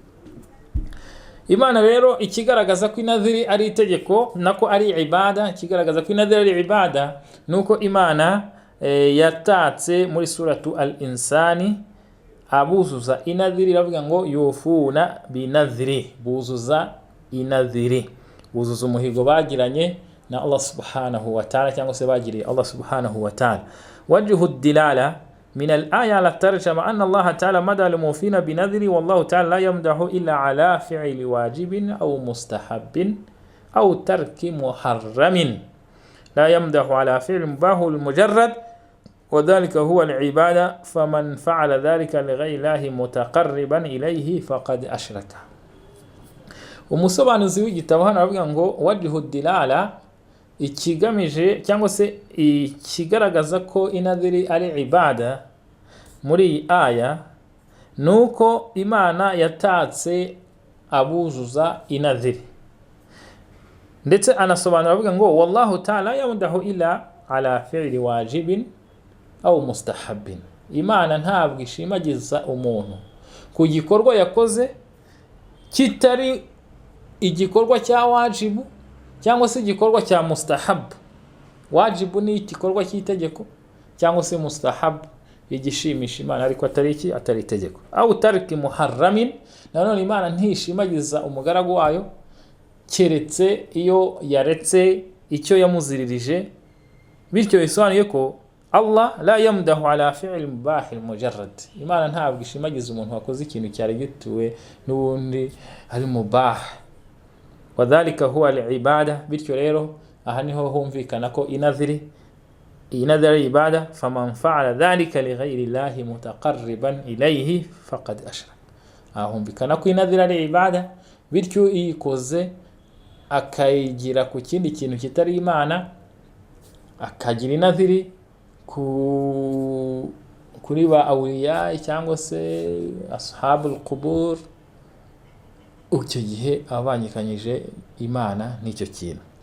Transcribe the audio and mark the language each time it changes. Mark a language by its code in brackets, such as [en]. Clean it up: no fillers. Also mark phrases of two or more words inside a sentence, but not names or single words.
[rw] Imana rero ikigaragaza ko inadhiri ari itegeko nako ari ibada, ikigaragaza ko inadhiri ari ibada nuko Imana yatatse muri [ar] سورة الإنسان [rw] abuzuza inadhiri, iravuga ngo [ar] يوفون بالنذر, [rw] buzuza inadhiri, buzuza umuhigo bagiranye na [ar] الله سبحانه وتعالى [rw] cyangwa se bagiriye [ar] الله سبحانه وتعالى. وجه الدلالة من الآية على الترجمة أن الله تعالى مدح الموفين بالنذر والله تعالى لا يمدح إلا على فعل واجب أو مستحب أو ترك محرم لا يمدح على فعل المباح المجرد, وذلك هو العبادة، فمن فعل ذلك لغير الله متقربا إليه فقد أشرك. [rw] umusobanuzi w'igitabo hano aravuga ngo [ar] وجه الدلالة, [rw] ikigamije cyangwa se ikigaragaza ko inadhiri ari ibada muri iyi aya nuko Imana yatatse abuzuza inadhiri, ndetse anasobanura avuga ngo [ar] والله تعالى يمدح إلا على فعل واجب أو مستحب, [rw] Imana ntabwo ishimagiza umuntu ku gikorwa yakoze kitari igikorwa cya wajibu cyangwa se igikorwa cya mustahab. Wajibu ni igikorwa cy'itegeko, cyangwa se mustahab igishimisha Imana ariko atari itegeko. [ar] أو ترك محرم, [rw] nanone Imana ntishimagiza umugaragu wayo keretse iyo yaretse icyo yamuziririje. Bityo bisobanuye ko [ar] الله لا يمدح على فعل مباح مجرد, [rw] Imana ntabwo ishimagiza umuntu wakoze ikintu cyari gituwe n'ubundi ari mubah. [ar] وذلك هو العبادة, [rw] bityo rero aha niho humvikana ko inadhiri ibada. [ar] فمن فعل ذلك لغير الله متقربا إليه فقد أشرك, [rw] humvikana ko inadhiri ari ibada, bityo iyikoze akayigira ku kindi kintu kitari Imana, akagira inadhiri kuri ba awliya cyangwa se [ar] أصحاب القبور, [rw] icyo gihe abanyikanyije Imana n'icyo kintu.